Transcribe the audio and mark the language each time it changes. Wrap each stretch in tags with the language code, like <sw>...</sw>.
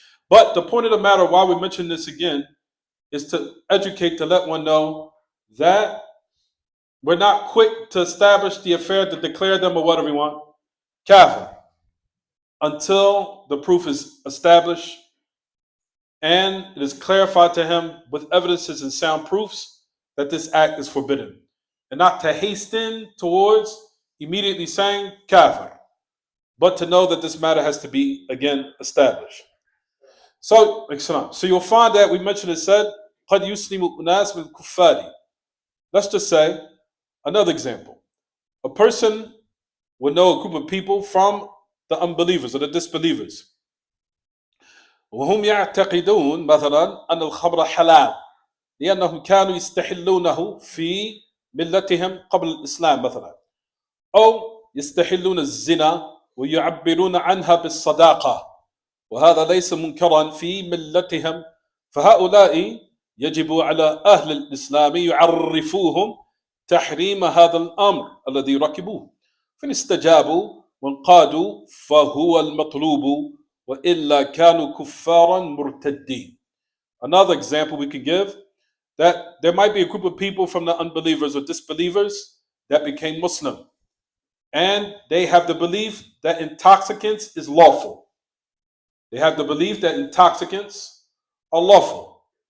<en>But the point of the matter, why we mention this again, is to educate, to let one know that we're not quick to establish the affair, to declare them or what everyone kafir, until the proof is established and it is clarified to him with evidences and sound proofs that this act is forbidden, and not to hasten towards immediately saying kafir, but to know that this matter has to be again established. So you'll find that we mentioned it said</en> <ar>قد يسلم أناس من الكفار.</ar> <en>Let's just say another example. A person would know a group of people from the unbelievers or the disbelievers.</en> <ar>وهم يعتقدون مثلا أن الخمر حلال لأنهم كانوا يستحلونه في ملتهم قبل الإسلام مثلا، أو يستحلون الزنا ويعبرون عنها بالصداقة، وهذا ليس منكرا في ملتهم، فهؤلاء يجب على أهل الإسلام يعرفوهم تحريم هذا الأمر الذي ركبوه، فإن استجابوا وانقادوا فهو المطلوب، وإلا كانوا كفارا مرتدين.</ar> <en>Another example we could give, that there might be a group of people from the unbelievers or disbelievers that became Muslim, and they have the belief that intoxicants is lawful. They have the belief that intoxicants are lawful.</en>